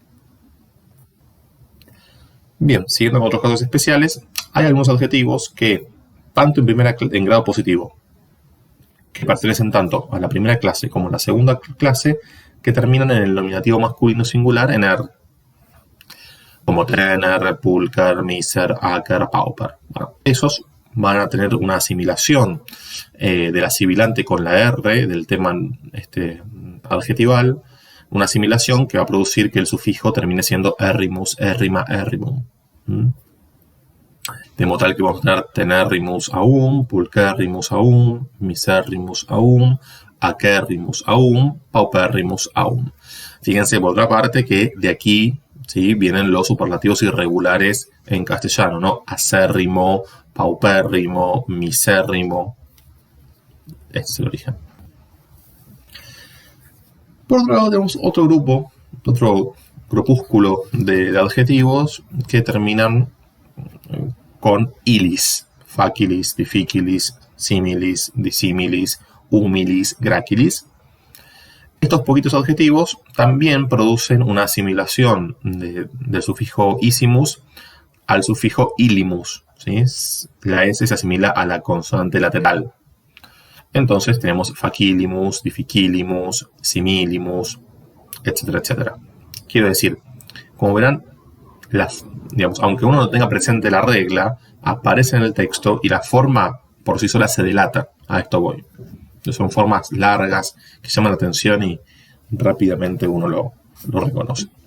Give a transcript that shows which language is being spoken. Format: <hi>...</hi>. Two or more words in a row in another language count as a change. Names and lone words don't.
<es>Bien, siguiendo con otros casos especiales, hay algunos adjetivos que, tanto en grado positivo, que pertenecen tanto a la primera clase como a la segunda clase, que terminan en el nominativo masculino singular en er, como tener,</es> <la>pulcar, miser, acer, pauper.</la> <es>Bueno, esos van a tener una asimilación de la sibilante con la R del tema adjetival, una asimilación que va a producir que el sufijo termine siendo</es> <la>errimus, errima, errimum.</la> <es>De modo tal que vamos a</es> <la>tenerrimus aum, pulcherrimus aum, miserrimus aum, acerrimus aum, pauperrimus aum.</la> <es>Fíjense por otra parte que de aquí, ¿sí?, vienen los superlativos irregulares en castellano, ¿no? Acérrimo, paupérrimo, misérrimo. Este es el origen. Por otro lado tenemos otro grupúsculo de adjetivos que terminan con ilis.</es> <la>facilis, difficilis, similis, dissimilis, humilis, gracilis.</la> <es>Estos poquitos adjetivos también producen una asimilación del sufijo isimus al sufijo ilimus, ¿sí? La S se asimila a la consonante lateral.</es> <la>Entonces tenemos facilimus, difficilimus, similimus,</la> <es>etcétera, etcétera. Quiero decir, como verán, digamos, aunque uno no tenga presente la regla, aparece en el texto y la forma por sí sola se delata. A esto voy. Son formas largas que llaman la atención y rápidamente uno lo reconoce.</es>